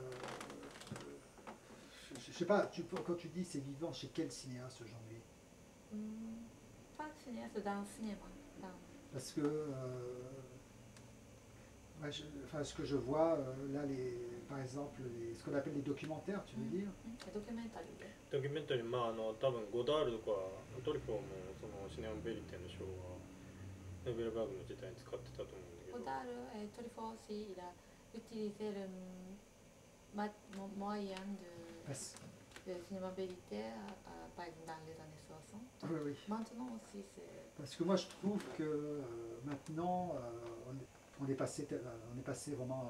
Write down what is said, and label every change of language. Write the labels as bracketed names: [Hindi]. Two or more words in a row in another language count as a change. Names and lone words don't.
[French] je sais pas, quand tu dis c'est vivant, chez quel cinéaste aujourd'hui? Pas cinéaste, dans le cinéma. Parce que... ce que je vois, là, par exemple, ce qu'on appelle les documentaires, tu veux dire? Les documentaires. [Japanese] ドキュメンタリー、多分ゴダールとかトリフォーもそのシネマベリテの賞はノーベルバーグの時代に使ってたと思うんだけど。 [French] ゴダール et Truffaut aussi, il a utilisé le moyen de cinéma vérité, par exemple dans les années 60. Oui, oui. Maintenant aussi, c'est... Parce que moi, je trouve que maintenant, on est passé vraiment...